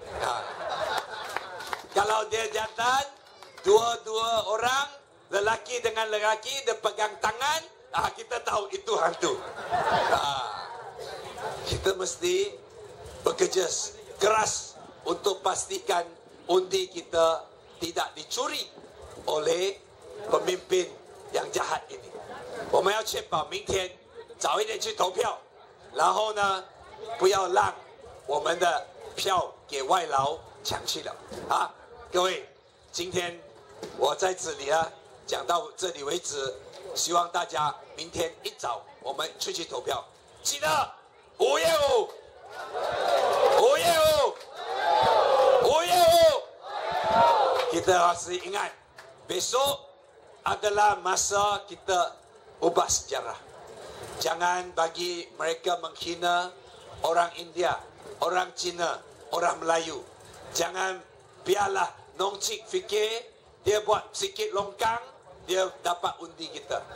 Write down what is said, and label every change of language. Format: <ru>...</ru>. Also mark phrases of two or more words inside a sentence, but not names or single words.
<ms>Kalau dia jalan, dua orang, lelaki dengan lelaki, dia pegang tangan, kita tahu itu hantu. Kita mesti bekerja keras untuk pastikan undi kita tidak dicuri oleh pemimpin yang jahat ini.</ms> <zh>我们要确保明天早一点去投票，然后呢，不要让我们的票给外劳抢去了。各位，今天我在这里讲到这里为止，希望大家明天一早我们出去投票，记得5月5，5月5，5月5，</zh> <ms>kita harus ingat besok adalah masa kita ubah sejarah. Jangan bagi mereka menghina orang India, orang Cina, orang Melayu. Jangan biarlah Nong Cik fikir dia buat sikit longkang, dia dapat undi kita.</ms>